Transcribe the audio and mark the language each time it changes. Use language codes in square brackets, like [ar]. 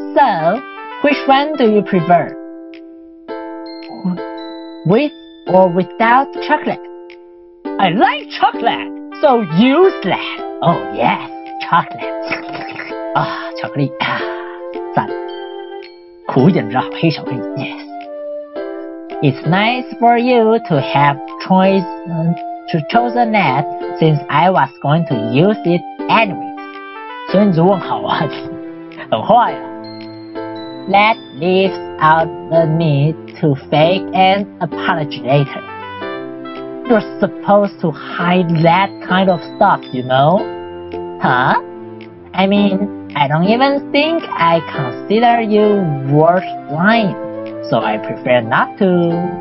[en] So, which one do you prefer? With or without chocolate? I like chocolate, so use that. Oh yes, chocolate. [zh] 巧克力赞。苦一点知道黑巧克力 Yes. [en] It's nice for you to have chosen that since I was going to use it anyway. [zh] 所以你就问好啊，很坏啊。 [en] That leaves out the need to fake an apology later. You're supposed to hide that kind of stuff, you know? Huh? I mean, I don't even think I consider you worth lying, so I prefer not to.